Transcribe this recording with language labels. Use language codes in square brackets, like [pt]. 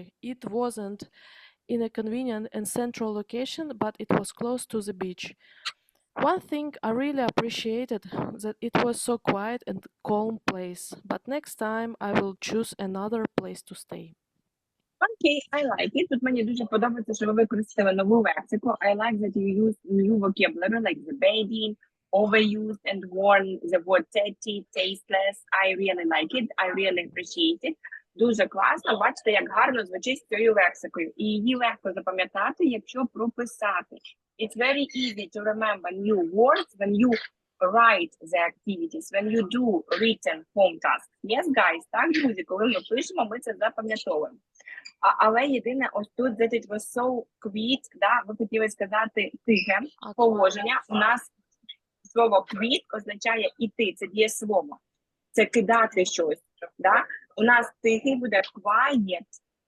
[en] It wasn't in a convenient and central location, but it was close to the beach. One thing I really appreciated that it was so quiet and calm place, but next time I will choose another place to stay. Okay, I like it. [uk] Тут мені дуже подобається, що ви використали нову лексику. [en] I like that you use new vocabulary, like the bedding, overused and worn, the word tatty, tasteless. I really like it. I really appreciate it. [uk] Дуже класно. Бачите, як гарно звучить з цією лексикою. І її легко запам'ятати, якщо прописати. [en] It's very easy to remember new words when you write the activities, when you do written home tasks. Yes, guys, [uk] так, друзі, коли ми пишемо, ми це запам'ятовуємо. Але єдине, ось тут, [en] that it was so quiet, [uk] да, ви хотіли сказати тихе положення. У нас слово quiet означає іти, це дієслово. Це кидати щось, да? У нас тихий буде quiet.